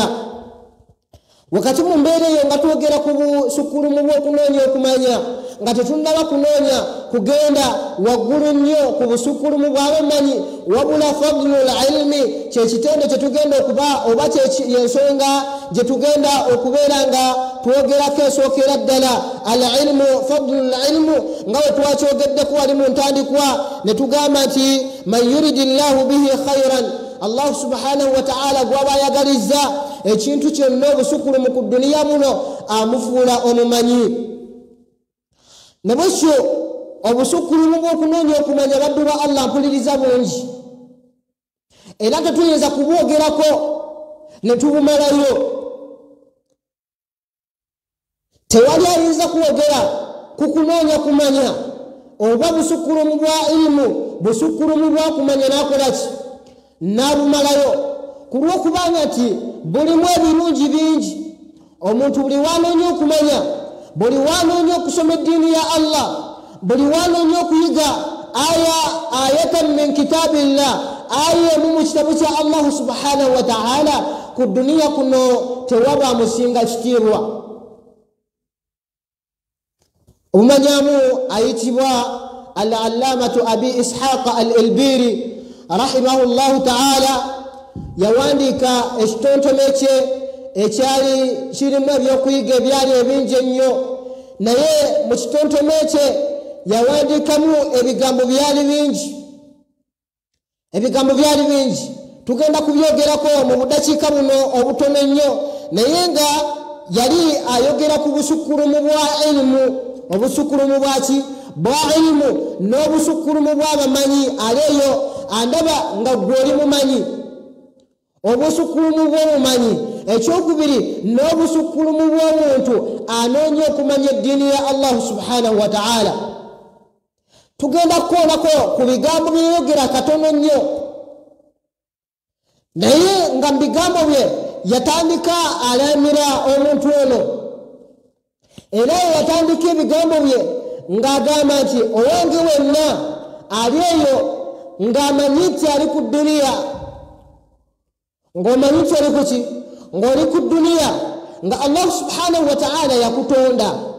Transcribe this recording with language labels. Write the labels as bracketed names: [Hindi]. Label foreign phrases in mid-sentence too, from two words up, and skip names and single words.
[Ganda] Wakati mu mbeera eyo nga twogera ku busukulumu bw'okunoonya okumanya, nga tetunnaba kunoonya kugenda waggulu nnyo ku busukulumu bw'abamanyi, wabula [Arabic] فضل العلم [Ganda] kye kitende kye tugenda okuba oba yensonga gye tugenda okubeera nga twogerako esookera ddala. [Arabic] العلم فضل العلم [Ganda] nga we twakyogeddeko wali mu ntandikwa ne tugamba nti [Arabic] من يرد الله به خيرا, الله سبحانه وتعالى [Ganda] gwaba ayagalizza ekintu kyonna obusukulumu ku duniya muno amufuula omumanyi nebwekyo obusukkulumu bw'okunoonya okumanya baddu ba Allah mpuliriza bungi era tetuyinza kubwogerako ne tubumalayo tewali ayinza kwogera ku kunoonya kumanya oba busukkulumu bwa ilimu busukkulumu bwa kumanya n'akolaki n'abumalayo ku lw'okubanga nti bulimu ebirungi bingi omuntu buli wanoonya okumanya buli wanoonya okusoma eddiini ya Allah buli wanoonya okuyiga [Arabic] آية من كتاب الله [Ganda] aya mu kitabu kya [Arabic] الله سبحانه وتعالى [Ganda] ku duniya kuno tewaba musinga kitiibwa omumanyamu ayitibwa al-allamatu abi ishaq al-ilbiri [Arabic] رحمه الله تعالى [Ganda] yawandika ekitontome kye ekyali kirimu ebyokuyiga ebyali ebingi ennyo naye mu kitontome kye yawandikamu ebigambo byali bingi tugenda kubyogerako mu budakiika buno obutono ennyo naye nga yali ayogera ku busukkulumu bwa ilimu obusukkulumu bwaki bwa ilimu n'obusukkulumu bw'abamanyi aleeyo andaba nga gwe oli mumanyi obusukkulumu bw'omumanyi ekyokubiri n'obusukkulumu bw'omuntu anoonya okumanya eddiini ya [Arabic] الله سبحانه وتعالى [Ganda] tugenda kukoonako ku bigambo byeyogera katono nnyo naye nga mu bigambo bye yatandika alamira omuntu ono era yatandika ebigambo bye ng'agamba nti owange wenna ali eyo ng'amanyi nti ali ku duniya ng'omanyi nti oli kuki ng'oli ku duniya nga [Arabic] الله سبحانه وتعالى [Ganda] yakutonda